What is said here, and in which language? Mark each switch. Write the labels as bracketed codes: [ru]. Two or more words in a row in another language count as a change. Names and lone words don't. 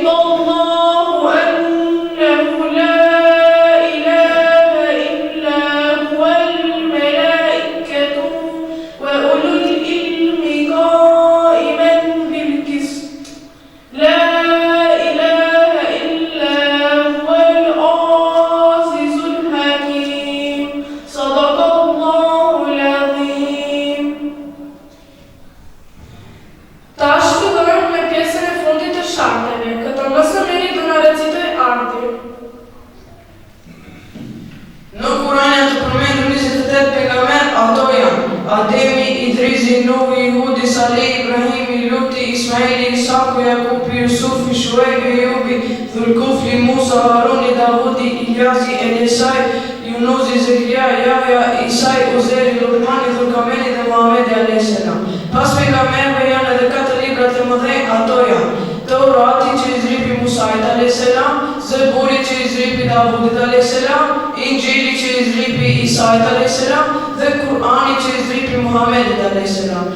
[ar] الله أنه لا إله إلا هو الملائكة وأولو العلم قائما بالقسط لا إله إلا هو العزيز الحكيم صدق الله العظيم. [sq] Tash fillojmë me pjesën e fundit të sharteve. Këtë mësëmiri do na recitoj Ardi. Në Kur'an janë të përmendur 28 pejgamber, ato janë Ademi, Idrisi, Nuhi, Hudi, Salih, Ibrahimi, Luti, Ismaili, Isaku, Jakubi, Yusufi, Shuaibi, Ejubi, Dhulkufli, Musa, Haruni, Davudi, Ilyasi, Elisai, Yunusi, Zekria, Yahya, Isai, Uzeri, Lukmani, Dhulkameni dhe Muhamedi [ar] عليه السلام. [sq] Pas pejgamberëve janë edhe 4 libra të mëdhenj, ato janë Taurati që i zripi Musait [ar] عليه السلام, [sq] Zeburi që i zripi Davudit [ar] عليه السلام, [sq] Injili që i zripi Isait [ar] عليه السلام [sq] dhe Kur'ani që i zripi Muhamedit [ar] عليه السلام.